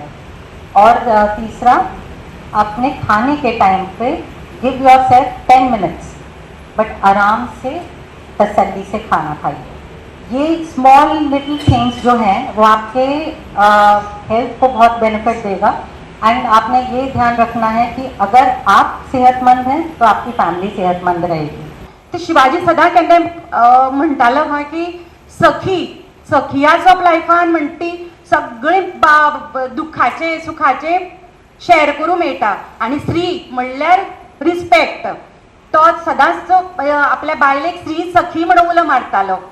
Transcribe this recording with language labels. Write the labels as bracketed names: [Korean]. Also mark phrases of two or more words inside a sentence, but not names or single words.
[Hindi] और तीसरा, अपने खाने के टाइम पे [English] give yourself 10 minutes, but [Hindi] आराम से तसल्ली से खाना खाइए। ये [English] small little things [Hindi] जो हैं वो आपके हेल्थ को बहुत बेनिफिट देगा। एंड आपने ये ध्यान रखना है कि अगर आप सेहतमंद हैं तो आपकी फॅमिली सेहतमंद रहेगी। [Konkani] तर शिवाजी सदा केन्ना म्हणटालो हय की सखियाच ऑफ लायफान म्हणटी सगळे दुखाचे सुखाचे शेअर करूं मेळटा आनी स्त्री म्हणल्यार रिस्पेक्ट। तो सदांच आपल्या बायलेक स्त्री सखी म्हणून उलो मारतालो।